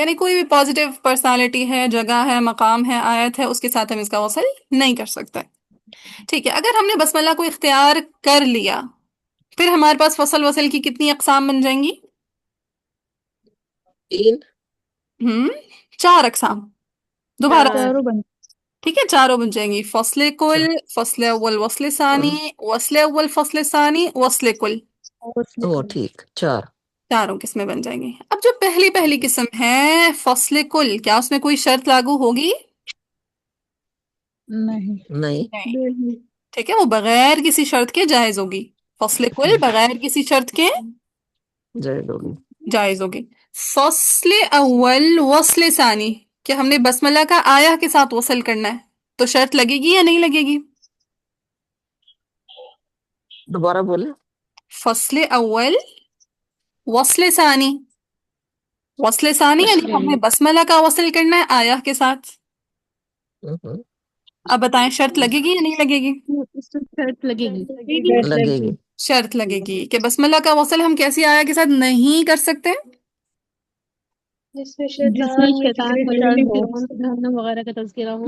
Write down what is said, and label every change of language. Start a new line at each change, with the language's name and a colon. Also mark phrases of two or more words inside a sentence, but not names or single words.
Urdu: یعنی کوئی بھی
English: positive personality
Urdu: ہے، جگہ ہے، مقام ہے، آیت ہے، اس کے ساتھ ہم اس کا وصل نہیں کر سکتے. ٹھیک ہے، اگر ہم نے بسم اللہ کو اختیار کر لیا، پھر ہمارے پاس فصل وصل کی کتنی اقسام بن جائیں گی؟ 3. 4 اقسام. دوبارہ. چار. چاروں بن. ٹھیک ہے، چاروں بن جائیں گی. فصل کل، فصل اول وصل ثانی، وصل اول فصل ثانی، وصل کل. وصل او کل. ٹھیک. 4. چاروں قسمیں بن جائیں گی. اب جو پہلی قسم ہے فصل کل، کیا اس میں کوئی شرط لاگو ہوگی؟ نہیں. نہیں. نہیں. ٹھیک ہے، وہ بغیر کسی شرط کے جائز ہوگی. فصل کل بغیر کسی شرط کے جائز ہوگی. جائز ہوگی. فصل اول وصل ثانی، کہ ہم نے بسملہ کا آیا کے ساتھ وصل کرنا ہے، تو شرط لگے گی یا نہیں لگے گی؟ دوبارہ بولے. فصل اول وصل ثانی. وصل ثانی یعنی ہم نے بسملہ کا وصل کرنا ہے آیا کے ساتھ. اب بتائیں شرط لگے گی یا نہیں لگے گی؟ اس سے شرط لگے گی. لگے گی. شرط لگے گی کہ بسملہ کا وصل ہم کیسی آیا کے ساتھ نہیں کر سکتے؟ جس میں شیطان وغیرہ ہو، جہنم وغیرہ کا تذکرہ ہو.